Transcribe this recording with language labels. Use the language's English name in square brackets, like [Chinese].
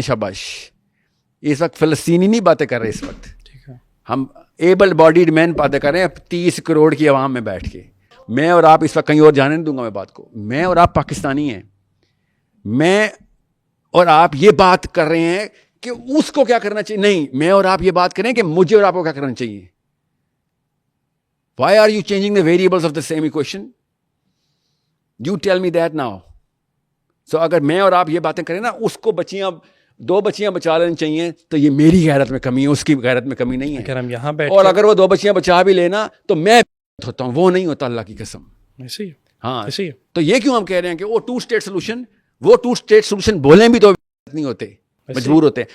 [Urdu] شاباش, اس وقت فلسطینی نہیں باتیں کر رہے, اس وقت ہم ایبل باڈیڈ مین باتیں کر رہے ہیں 30 کروڑ کی عوام میں بیٹھ کے. میں اور آپ اس وقت کہیں اور جانے نہیں دوں گا میں بات کو. میں اور آپ پاکستانی ہیں, میں اور آپ یہ بات کر رہے ہیں کہ اس کو کیا کرنا چاہیے. نہیں, میں اور آپ یہ بات کریں کہ مجھے اور آپ کو کیا کرنا چاہیے. [English] Why are you changing the variables of the same equation? You tell me that now. [Urdu] So اگر میں اور آپ یہ باتیں کریں نا, اس کو 2 بچیاں بچا لینی چاہیے, تو یہ میری غیرت میں کمی ہے, اس کی غیرت میں کمی نہیں ہے. اگر ہم یہاں بیٹھ اور اگر وہ 2 بچیاں بچا بھی لینا تو میں ہوتا ہوں وہ نہیں ہوتا, اللہ کی قسم. ایسے ہی ہاں ایسے ہی. تو یہ کیوں ہم کہہ رہے ہیں کہ وہ ٹو اسٹیٹ سولوشن بولیں بھی تو نہیں ہوتے, مجبور ہوتے ہیں.